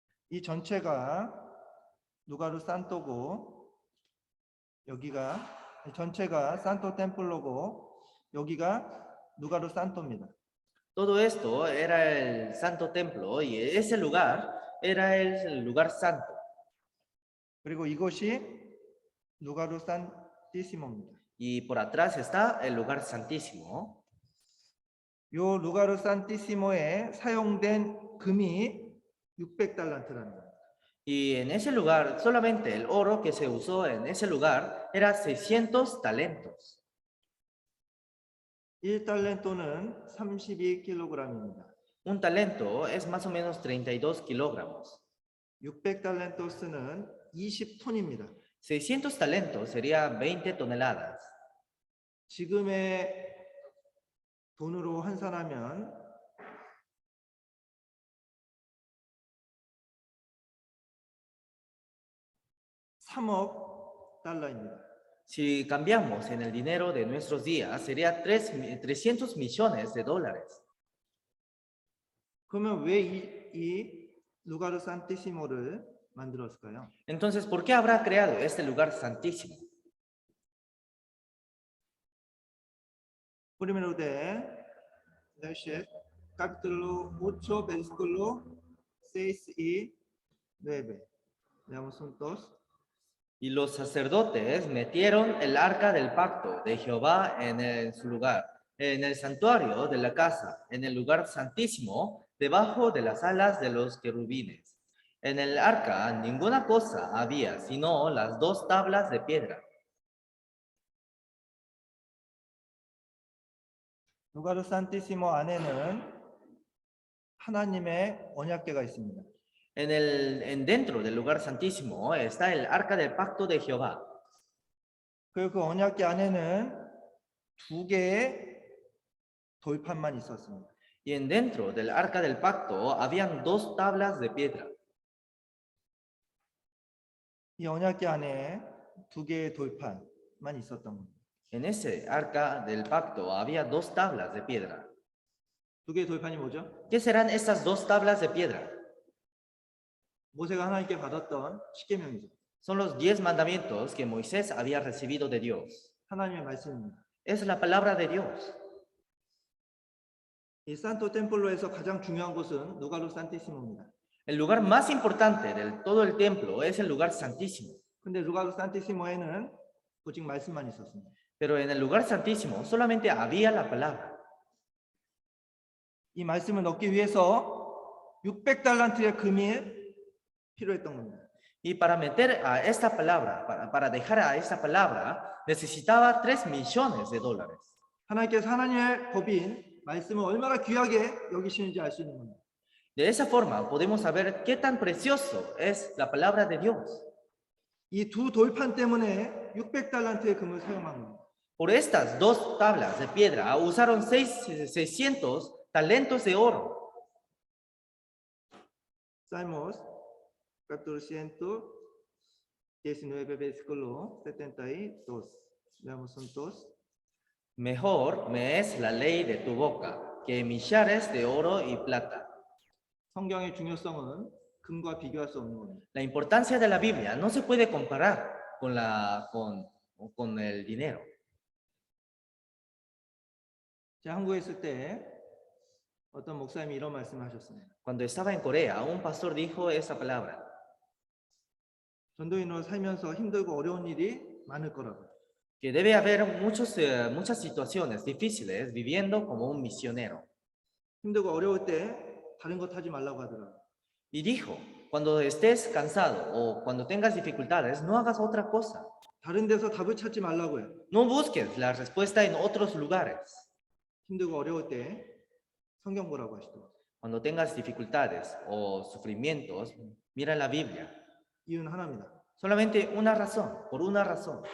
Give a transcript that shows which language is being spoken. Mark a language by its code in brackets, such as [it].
[ko] 이 전체가 누가루 산토고 여기가 이 전체가 산토 템플로고 여기가 누가루 산토입니다. [es] Todo esto era el santo templo y ese lugar era el lugar santo. [ko] 그리고 이것이 누가루 산티시모입니다. [es] Y por atrás está el lugar santísimo. [ko] 요 누가루 산티시모에 사용된 금이 600달란트라는 거예요. [es] Y en ese lugar, solamente el oro que se usó en ese lugar era 600 talentos. [ko] 1달란토는 32kg입니다. [es] Un talento es más o menos 32 kilogramos. [ko] 600달란토스는 20톤입니다. [es] 600 talentos sería 20 toneladas. [ko] 지금의 돈으로 환산하면 3억 달러입니다. [es] Si cambiamos en el dinero de nuestros días, sería 300 millones de dólares. [ko] 그러면 왜 이 루가르 산티시모를 만들었을까요? [es] Entonces, ¿por qué habrá creado este lugar santísimo? Primero de Daniel, capítulo 8, versículo 6 y 9. Leamos juntos. Y los sacerdotes metieron el arca del pacto de Jehová en su lugar, en el santuario de la casa, en el lugar santísimo, debajo de las alas de los querubines. En el arca ninguna cosa había, sino las 2 tablas de piedra. [ko] 루가르 산티시모 안에는 하나님의 언약궤가 있습니다. [es] Dentro del lugar santísimo está el arca del pacto de Jehová. [ko] 그리고 그 언약궤 안에는 2개의 돌판만 있었습니다. [es] Y dentro del arca del pacto habían 2 tablas de piedra. [ko] 이 언약궤 안에 2개의 돌판만 있었던 겁니다. [es] En ese arca del pacto había 2 tablas de piedra. [ko] 2개의 돌판이 뭐죠? [es] ¿Qué serán estas 2 tablas de piedra? [ko] 모세가 하나님께 받았던 십계명이죠. [es] Son los 10 mandamientos que Moisés había recibido de Dios. [ko] 하나님의 말씀입니다. [es] Es la palabra de Dios. [ko] 이 산토 템플로에서 가장 중요한 곳은 누가루 산티시모입니다. [es] El lugar más importante de todo el templo es el lugar santísimo. [ko] 근데 누가루 산티시모에는 오직 말씀만 있었습니다. [es] Pero en el lugar santísimo solamente había la palabra. [ko] 이 말씀을 얻기 위해서 600달란트의 금이 필요했던 겁니다. [es] Y para meter a esta palabra, para dejar a esta palabra, necesitaba 3 millones de dólares. [ko] 하나님께서 하나님의 법인 말씀을 얼마나 귀하게 여기시는지 알 수 있는 겁니다. [es] De esa forma podemos saber qué tan precioso es la palabra de Dios. [ko] 이 두 돌판 때문에 600달란트의 금을 사용한 겁니다. [es] Por estas 2 tablas de piedra usaron 600 talentos de oro. Salmos, capítulo 119, versículo 72. Leamos juntos. Mejor me es la ley de tu boca que millares de oro y plata. [ko] 성경의 중요성은 금과 비교할 수 없는 겁니다. [es] La importancia de la Biblia no se puede comparar con o con el dinero. [ko] 제가 한국에 있을 때 어떤 목사님이 이런 말씀하셨습니다. [es] Cuando estaba en Corea, un pastor dijo esa palabra, [ko] 전도인으로 살면서 힘들고 어려운 일이 많을 거라고. [es] que debe haber muchas situaciones difíciles viviendo como un misionero. [ko] 힘들고 어려울 때 다른 것 하지 말라고 하더라고요. [es] Y dijo, cuando estés cansado o cuando tengas dificultades, no hagas otra cosa. [ko] 다른 데서 답을 찾지 말라고요. [es] No busques la respuesta en otros lugares. [ko] 힘들고 어려울 때 성경 보라고 하시더라고요. [es] Cuando tengas dificultades o sufrimientos, mira la Biblia. [ko] 이유는 하나입니다. [es] Solamente una razón, por una razón.